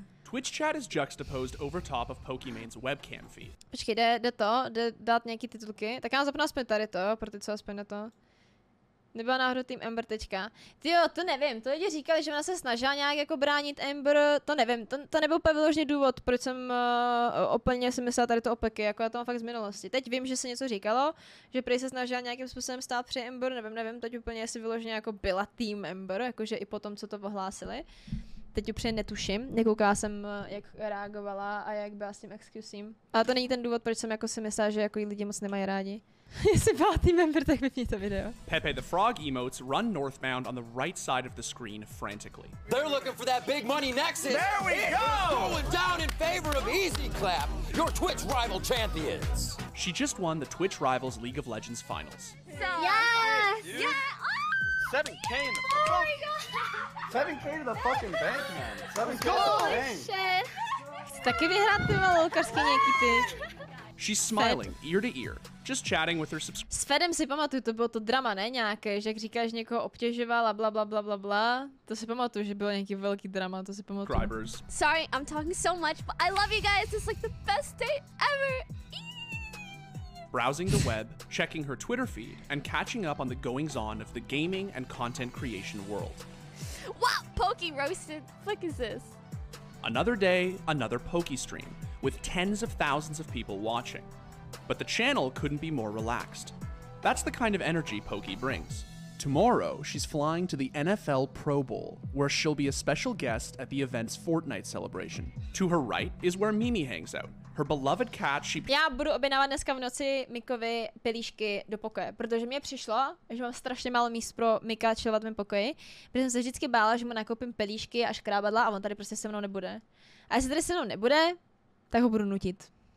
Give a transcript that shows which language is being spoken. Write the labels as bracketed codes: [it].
[en] Twitch chat is juxtaposed over top of Pokimane's webcam feed. [cs] Počkej, jde dát nějaký titulky. Tak já zapnu aspoň tady to, pro ty, co aspoň na to. Nebyla náhodou tým Ember teďka. Tyjo, to nevím, to lidi říkali, že ona se snažila nějak jako bránit Ember, to nevím, to nebyl úplně vyložený důvod, proč jsem úplně si myslela tady to opeky, jako já to mám fakt z minulosti. Teď vím, že se něco říkalo, že prý se snažila nějakým způsobem stát při Ember, nevím, teď úplně jestli vyloženě jako byla tým Ember, jakože i po tom, co to ohlásili. Teď upřímně netuším, nekoukala jsem, jak reagovala a jak byla s tím excusím. Ale to není ten důvod, proč jsem jako si myslela, že jako lidi moc nemají rádi. Jestli byla team member, tak vypni to video. [en] Pepe the Frog emotes run northbound on the right side of the screen frantically. They're looking for that big money nexus. There we go! Going down in favor of Easy Clap, your Twitch rival champions. She just won the Twitch Rivals League of Legends finals. Yes! Dude. Yeah! 7K in the Oh my god! 7K to the fucking bank, man. 7K to the Holy bank. shit! [cs] Chci taky vyhrát ty lolkařský nějaký ty. [en] She's smiling ear to ear, just chatting with her subscribers. [cs] S Fedem si pamatuju, to bylo to drama, ne nějaké, že jak říkáš, někoho obtěžoval a bla. To si pamatuju, že bylo nějaký velký drama, to si pamatuju. [en] Sorry, I'm talking so much, but I love you guys. It's like the best day ever. Browsing the web, checking her Twitter feed, and catching up on the goings-on of the gaming and content creation world. Wow, Poki roasted. What is this? Another day, another Poki stream, with tens of thousands of people watching. But the channel couldn't be more relaxed. That's the kind of energy Poki brings. Tomorrow, she's flying to the NFL Pro Bowl, where she'll be a special guest at the event's Fortnite celebration. To her right is where Mimi hangs out. Her beloved cat, [cs] Já budu objednávat dneska v noci Mikovi pelíšky do pokoje, protože mě přišlo, že mám strašně málo míst pro Mika chillovat v mém pokoji, protože jsem se vždycky bála, že mu nakoupím pelíšky a škrábadla a on tady prostě se mnou nebude. A jestli tady se mnou nebude, tak ho budu nutit.